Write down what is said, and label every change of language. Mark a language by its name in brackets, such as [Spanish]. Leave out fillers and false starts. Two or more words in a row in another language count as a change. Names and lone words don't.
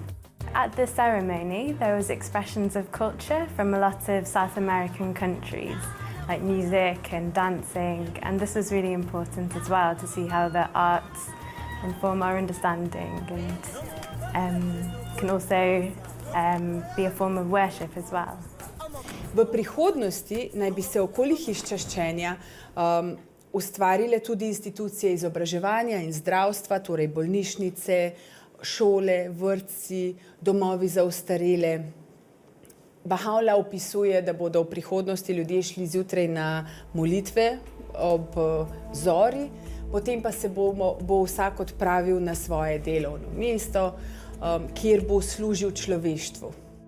[English] At the ceremony, there was expressions of culture from a lot of South American countries, like music and dancing, and this was really important as well, to see how the arts inform our understanding and can also be a form of worship as well. [Slovenian] V prihodnosti naj bi se okoli hiš čaščenja ustvarile tudi institucije izobraževanja in zdravstva, torej bolnišnice, šole, vrtci, domovi za ostarele. Baha'u'lláh opisuje, da bodo v prihodnosti ljudje šli zjutraj na molitve ob zori, potem pa se bo vsak odpravil na svoje delovno mesto, kjer bo služil človeštvu.